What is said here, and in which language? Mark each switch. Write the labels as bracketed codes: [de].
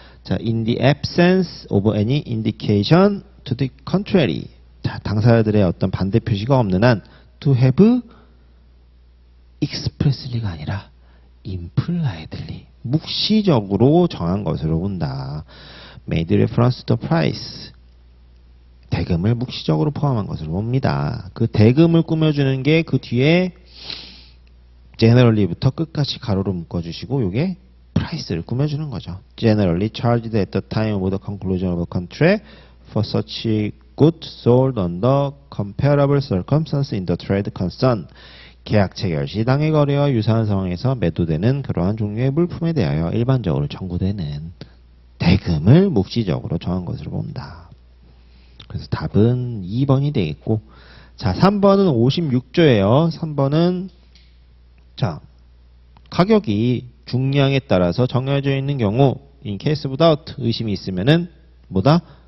[en] 자, in the absence of any indication to the contrary. [ko] 자, 당사자들의 어떤 반대 표시가 없는 한 [en] to have expressly가 아니라 impliedly. [ko] 묵시적으로 정한 것으로 본다. [en] made reference to the price. [ko] 대금을 묵시적으로 포함한 것으로 봅니다. 그 대금을 꾸며주는 게 그 뒤에 generally부터 끝까지 가로로 묶어주시고 요게 price를 꾸며주는 거죠. [en] Generally charged at the time of the conclusion of a contract for such goods sold under comparable circumstances in the trade concerned. [ko] 계약 체결 시 당해 거래와 유사한 상황에서 매도되는 그러한 종류의 물품에 대하여 일반적으로 청구되는 대금을 묵시적으로 정한 것으로 본다. 그래서 답은 2번이 되겠고, 자, 3번은 56조예요. 3번은 자, 가격이 중량에 따라서 정해져 있는 경우 [en] in case without [ko] 의심이 있으면은 뭐다?